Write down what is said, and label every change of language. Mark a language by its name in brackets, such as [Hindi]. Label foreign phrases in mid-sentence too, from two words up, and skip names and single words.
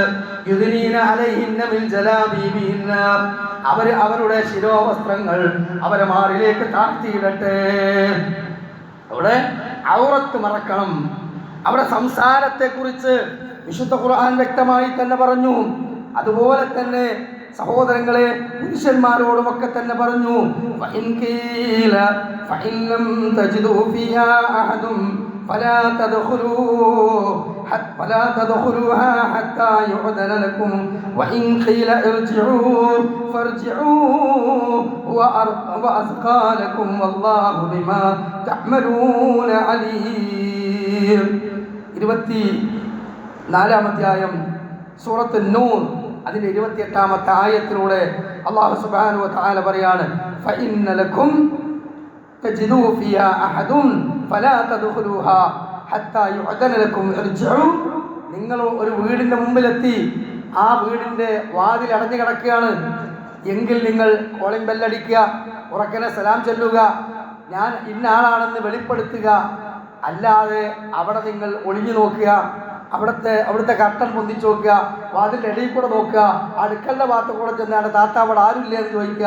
[Arabic] يدنين عليهن من جلابيبهن [Malayalam] അവരുടെ ശിരോവസ്ത്രങ്ങൾ അവരെ മാറിലേക്ക് താഴ്ത്തിയിടട്ടെ. അവിടെ ഔറത്ത് മറക്കണം. അവിടെ സംസാരത്തെക്കുറിച്ച് വിശുദ്ധ ഖുർആൻ വ്യക്തമായി തന്നെ പറഞ്ഞു. അതുപോലെ തന്നെ സഹോദരങ്ങളെ പുരുഷന്മാരോടുമൊക്കെ തന്നെ പറഞ്ഞു, [Arabic] فلا تدخلوها حتى يؤذن لكم وإن قيل ارجعوا فارجعوا وأزكى لكم والله بما تعملون عليم. [Malayalam] 24-ാം അധ്യായം സൂറത്ത് നൂർ അതിന്റെ 28-ാമത്തെ ആയത്തിലൂടെ അല്ലാഹു [Arabic] سبحانه وتعالى [Malayalam] പറയാണ്, [Arabic] فإن لكم تجدوا فيها أحد فلا تدخلوها حتى يؤذن لكم ارجعوا. [Malayalam] നിങ്ങൾ ഒരു വീടിന്റെ മുമ്പിലെത്തി, ആ വീടിന്റെ വാതിൽ അടഞ്ഞു കിടക്കുകയാണ് എങ്കിൽ നിങ്ങൾ കോളിംഗ് ബെല്ലടിക്കുക, ഉറക്കനെ സലാം ചൊല്ലുക, ഞാൻ ഇന്ന ആളാണെന്ന് വെളിപ്പെടുത്തുക. അല്ലാതെ അവിടെ നിങ്ങൾ ഒളിഞ്ഞു നോക്കുക, അവിടുത്തെ കർട്ടൻ പൊന്തിച്ചു നോക്കുക, വാതിലിൻ്റെ ഇടയിൽ കൂടെ നോക്കുക, അടുക്കളുടെ ഭാഗത്ത് കൂടെ ചെന്നാണ് താത്ത അവിടെ ആരുമില്ല എന്ന് ചോദിക്കുക.